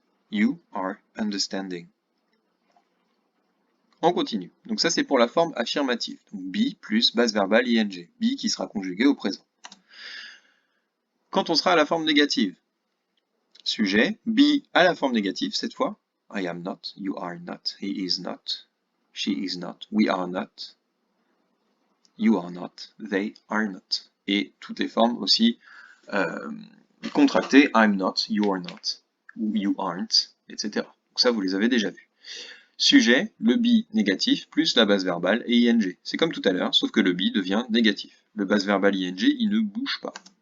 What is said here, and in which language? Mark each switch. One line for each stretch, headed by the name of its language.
English: You are understanding.
French: On continue. Donc ça c'est pour la forme affirmative. Donc be plus base verbale ing. Be qui sera conjugué au présent. Quand on sera à la forme négative, sujet, be à la forme négative cette fois.
English: I am not, you are not, he is not, she is not, we are not, you are not, they are not.
French: Et toutes les formes aussi contractées,
English: I'm not, you are not,
French: ou
English: you aren't,
French: etc. Donc ça vous les avez déjà vus. Sujet, le be négatif, plus la base verbale et ing. C'est comme tout à l'heure, sauf que le be devient négatif. Le base verbal ing, il ne bouge pas.